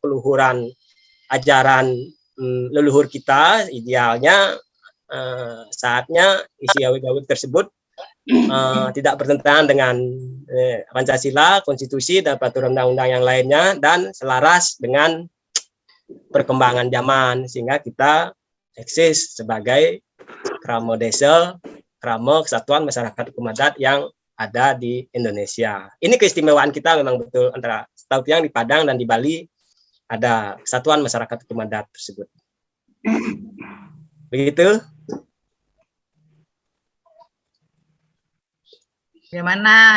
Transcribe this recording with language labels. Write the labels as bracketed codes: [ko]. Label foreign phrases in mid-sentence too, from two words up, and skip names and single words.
[id] keluhuran ajaran leluhur kita, idealnya saatnya isi awig-awig tersebut tidak bertentangan dengan Pancasila, konstitusi, dan peraturan undang-undang yang lainnya, dan selaras dengan perkembangan zaman, sehingga kita eksis sebagai kramo desa, kramo kesatuan masyarakat hukum adat yang ada di Indonesia. Ini keistimewaan kita memang betul, antara setahu yang di Padang dan di Bali ada kesatuan masyarakat hukum adat tersebut. Begitu. Bagaimana?